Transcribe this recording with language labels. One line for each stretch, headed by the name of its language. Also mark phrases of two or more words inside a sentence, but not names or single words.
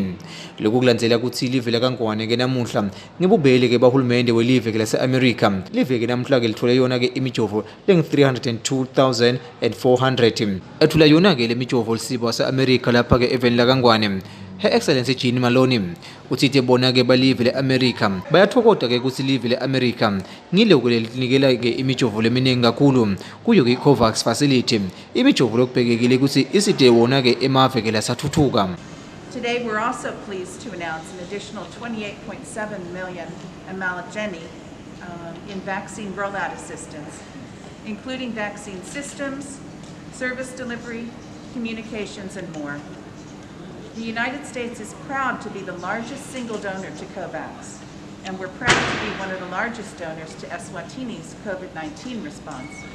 Swati: Lokhu kulandzela kutsi ilive lakangwane-ke namuhla ngebubele-ke bahulumende welive-ke lase-Amerika live-ke namuhla-ke lithole yona-ke imijovo lengu-302,400 ethula yona-ke le mijovo lisibo wase-Amerika lapha-ke eveni lakangwane.
English: Her Excellency
Swati: Jean Maloney uthi bona-ke balive le-Amerika bayathokoda-ke kutsi live le-Amerika ngiloko linikela-ke imijovo leminingi kakhulu kuyo-ke i-COVAX facility imijovo lokubhekekile kutsi iside wona-ke emave-ke lasathuthuka.
English: Today we're also pleased to announce an additional 28.7 million amalogeni in vaccine rollout assistance, including vaccine systems, service delivery, communications, and more. The United States is proud to be the largest single donor to COVAX, and we're proud to be one of the largest donors to Eswatini's COVID-19 response.